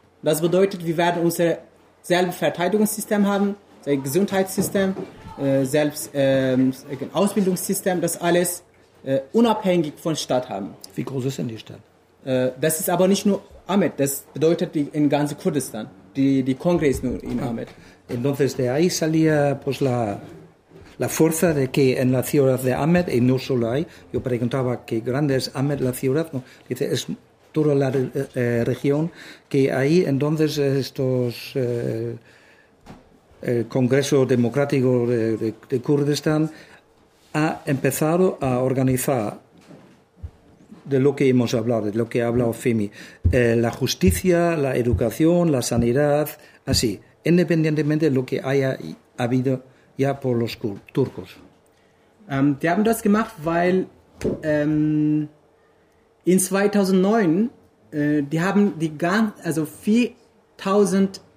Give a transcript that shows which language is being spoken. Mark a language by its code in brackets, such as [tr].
[de] Das bedeutet, wir werden unser selbst Verteidigungssystem haben, sein Gesundheitssystem, selbst Ausbildungssystem, das alles unabhängig von Stadt haben. Wie groß ist denn die Stadt? Das ist aber nicht nur Ahmet, das bedeutet in ganz Kurdistan, die Kongress nur in Ahmet. [es] Entonces de ahí salía pues la fuerza de que en la ciudad de Ahmet, y no solo ahí, yo preguntaba qué grande es Ahmet la ciudad, ¿no? Dice, es toda la región, que ahí entonces estos, el Congreso Democrático de Kurdistán ha empezado a organizar, de lo que hemos hablado, de lo que ha hablado Femi, la justicia, la educación, la sanidad, así, independientemente de lo que haya habido ya por los turcos. [de] Die haben das gemacht, weil in 2009 die haben die ganz, also 4.000